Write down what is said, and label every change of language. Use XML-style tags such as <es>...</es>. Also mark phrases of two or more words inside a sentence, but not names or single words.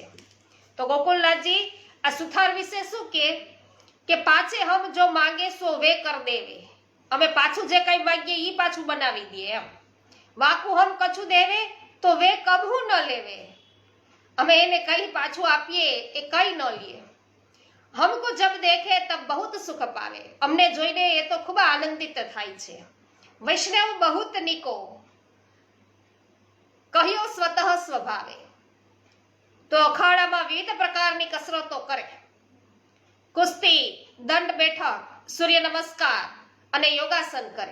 <gu>તો ગોકુલનાથજી આ સુથાર વિશે શું કે</gu> <bra>पाछे हम जो मांगे सो वे कर देवे.</bra> <gu>અમે પાછું જે કઈ માંગીએ ઈ પાછું બનાવી દઈએ એમ.</gu> <bra>वाकु हम कछुं देवे तो वे कबहु न लेवे.</bra> <gu>અમે એને કઈ પાછું આપીએ એ કઈ ન લે.</gu> <bra>हमको जब देखे तब बहुत सुख पावे.</bra> <gu>अमने જોઈને એ તો ખૂબ આનંદિત થાય છે.</gu> <bra>वैष्णव बहुत निको कह्यो स्वतः स्वभावे.</bra> <gu>તો અખાડામાં વિવિધ પ્રકારની કસરતો કરે. કુસ્તી, દંડ બેઠક, સૂર્ય નમસ્કાર અને યોગાસન કરે.</gu>